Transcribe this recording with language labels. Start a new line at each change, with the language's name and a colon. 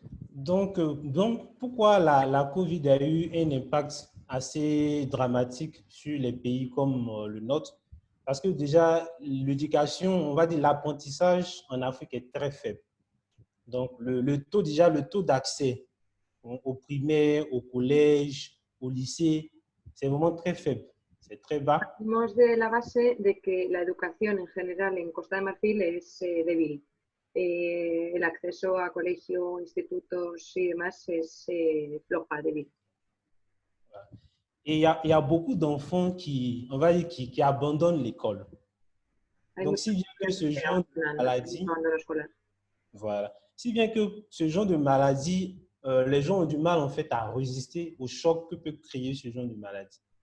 French: Donc, pourquoi la COVID a eu un impact assez dramatique sur les pays comme le nôtre? Parce que déjà, l'éducation, on va dire l'apprentissage en Afrique est très faible. Donc, le taux d'accès au primaire, au collège, au lycée, c'est vraiment très faible. C'est très bas.
Spanish: Partimos de la base de que la educación en general en Costa de Marfil es débil. El acceso a colegio, institutos y demás es floja, débil.
French: Et il y a beaucoup d'enfants qui abandonnent l'école. Donc, si bien que ce genre de maladie, Voilà. Si bien que ce genre de maladie, les gens ont du mal en fait à résister au choc que peut créer ce genre de maladie.